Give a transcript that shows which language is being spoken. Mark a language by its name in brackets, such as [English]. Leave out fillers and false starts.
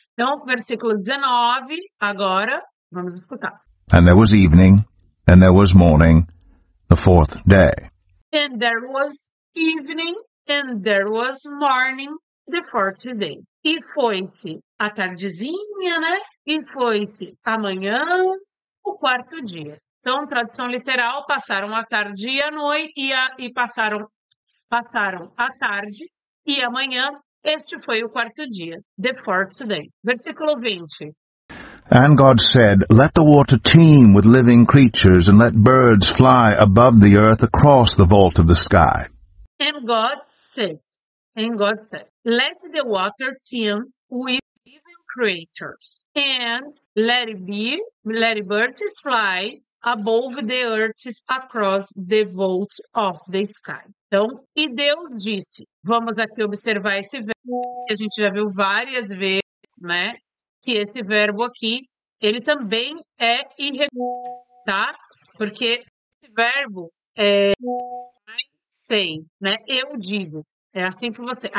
[Portuguese] Então, versículo 19, agora, vamos escutar. [English] And there was evening, and there was morning, the 4th day. And there was evening, and there was morning, the 4th day. [Portuguese] E foi-se a tardezinha, né? E foi-se amanhã, o 4º dia. Então, tradução literal, passaram a tarde e a noite, e passaram a tarde e a manhã, Este foi o quarto dia, [English] the fourth day. [Portuguese] Versículo 20. [English] And God said, Let the water teem with living creatures, and let birds fly above the earth across the vault of the sky. And God said, let the water teem with living creatures, and let birds fly above the earth across the vault of the sky. [Portuguese] Então, e Deus disse, vamos aqui observar esse verbo, que a gente já viu várias vezes, né? Que esse verbo aqui, ele também é irregular, tá? Porque esse verbo é [English] I say, [Portuguese] né? Eu digo. É assim que você...